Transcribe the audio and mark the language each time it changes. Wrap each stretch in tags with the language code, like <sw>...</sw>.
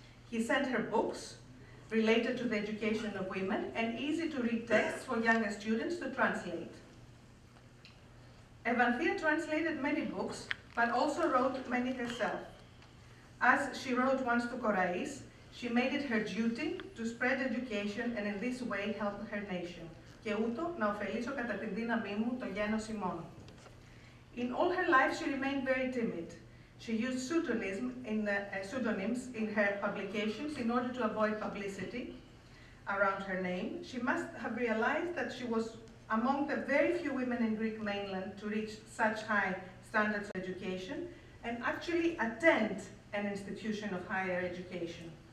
<en>He sent her books related to the education of women and easy-to-read texts for younger students to translate. Avanthia translated many books, but also wrote many herself. As she wrote once to Korais, she made it her duty to spread education and in this way help her nation.</en> <el>Και ούτω να ωφελήσω κατά την δύναμή μου το γένος ημών.</el> <en>In all her life, she remained very timid. She used pseudonyms in her publications in order to avoid publicity around her name. She must have realized that she was among the very few women in Greek mainland to reach such high standards of education and actually attend an institution of higher education.</en>